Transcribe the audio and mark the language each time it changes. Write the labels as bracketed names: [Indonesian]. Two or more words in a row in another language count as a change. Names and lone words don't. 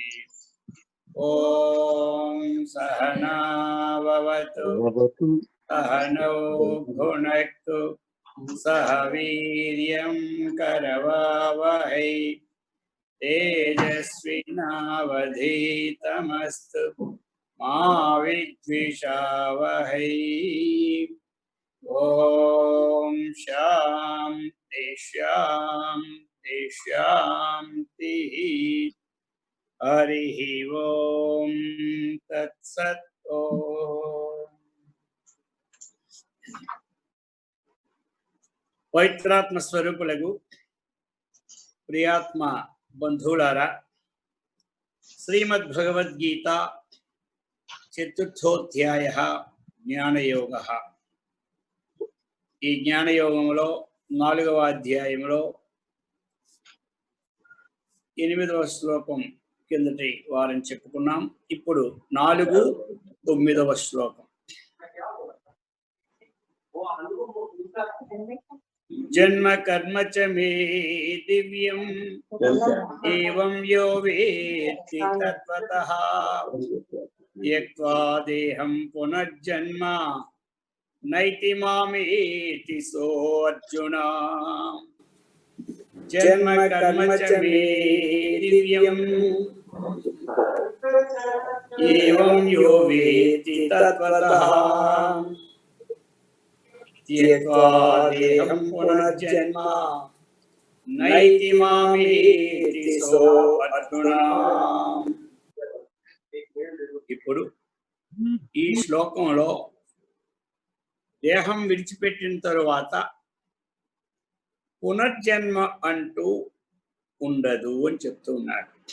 [Sanskrit] ॐ सहना भवतु सहनौ भुनक्तु सह वीर्यं करवावहै तेजस्विनावधीतमस्तु मा विद्विषावहै। ॐ शान्ति शान्ति शान्तिः। हरिः ॐ तत्सत्। [Telugu] పవిత్రాత్మ స్వరూపులకు ప్రియాత్మ బంధువులారా, శ్రీమద్భగవద్గీత చతుర్థోధ్యాయ జ్ఞానయోగ. ఈ జ్ఞానయోగంలో 4వ అధ్యాయంలో 8వ శ్లోకం కిందటి వారం చెప్పుకున్నాం. ఇప్పుడు 4-9వ శ్లోకం. [Sanskrit] జన్మ కర్మ చ మే దివ్యం ఏవం యో వేత్తి తత్వతః త్యక్త్వా దేహం పునర్జన్మ నైతి మామేతి సో అర్జున. జన్మ కర్మ చ మే దివ్యం ఏవం యో వేత్తి తత్వతః త్యక్త్వా దేహం పునర్జన్మ నైతి మామేతి సో అర్జున. [Telugu] ఇప్పుడు ఈ శ్లోకంలో దేహం విడిచిపెట్టిన తరువాత పునర్జన్మ అంటూ ఉండదు అని చెప్తూ ఉన్నాడు.